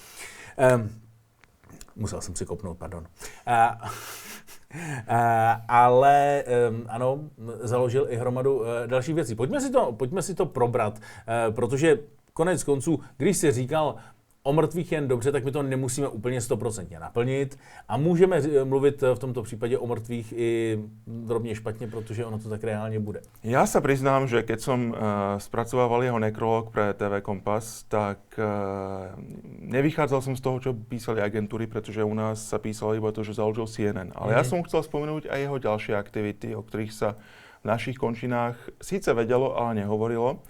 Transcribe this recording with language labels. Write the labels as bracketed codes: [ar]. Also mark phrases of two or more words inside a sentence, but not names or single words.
[cs] Musel jsem si kopnout, pardon. Ale ano, založil i hromadu dalších věcí. Pojďme si to probrat, protože konec konců, když jsi říkal o mrtvých jen dobře, tak my to nemusíme úplně 100% naplnit a můžeme mluvit v tomto případě o mrtvých i drobně špatně, protože ono to tak reálně bude. [sk] Ja sa priznám, že keď som spracovával jeho nekrolog pre TV Kompas, tak nevychádzal som z toho, čo písali agentúry, pretože u nás sa písalo iba to, že založil CNN. Ale ja som chcel spomenúť aj jeho ďalšie aktivity, o ktorých sa v našich končinách síce vedelo, ale nehovorilo.